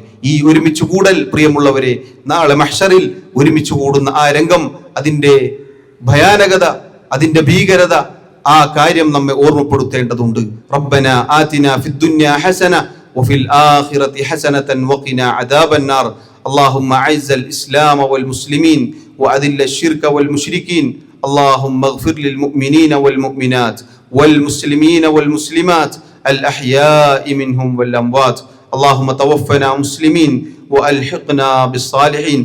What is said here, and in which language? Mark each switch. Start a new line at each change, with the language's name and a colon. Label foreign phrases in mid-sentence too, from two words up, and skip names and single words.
Malayalam: ഈ ഒരുമിച്ച് കൂടൽ പ്രിയമുള്ളവരെ, നാളെ മഹ്ശറിൽ ഒരുമിച്ച് കൂടുന്ന ആ രംഗം, അതിന്റെ ഭയാനകത, അതിന്റെ ഭീകരത, ആ കാര്യം നമ്മെ ഓർമ്മപ്പെടുത്തേണ്ടതുണ്ട്.
Arabic: ربنا آتنا في الدنيا حسنة وفي الآخرة حسنة وقنا عذاب النار. اللهم أعز الإسلام والمسلمين وأذل الشرك والمشركين. اللهم اغفر للمؤمنين والمؤمنات والمسلمين والمسلمات الأحياء منهم والأموات. اللهم توفنا مسلمين وألحقنا بالصالحين.